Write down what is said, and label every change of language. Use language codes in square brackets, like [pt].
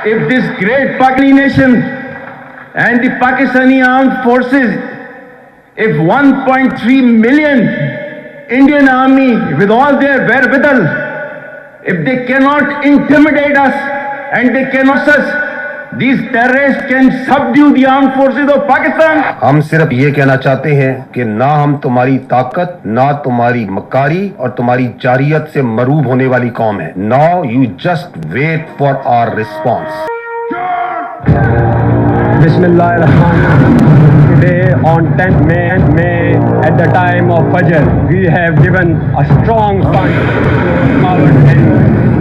[en] If this great Pakistani nation and the Pakistani armed forces, if 1.3 million Indian army with all their wherewithal, if they cannot intimidate us and they cannot us, these terrorists can subdue the armed forces of Pakistan. [ur] ہم صرف یہ کہنا چاہتے ہیں کہ نہ ہم تمہاری طاقت، نہ تمہاری مکاری اور تمہاری جارحیت سے مروب ہونے والی قوم ہے۔ [en] Now you just wait for our response. [ar] بسم اللہ الرحمن الرحیم. [en] Today on 10th May at the time of Fajr, we have given a strong front to our enemies.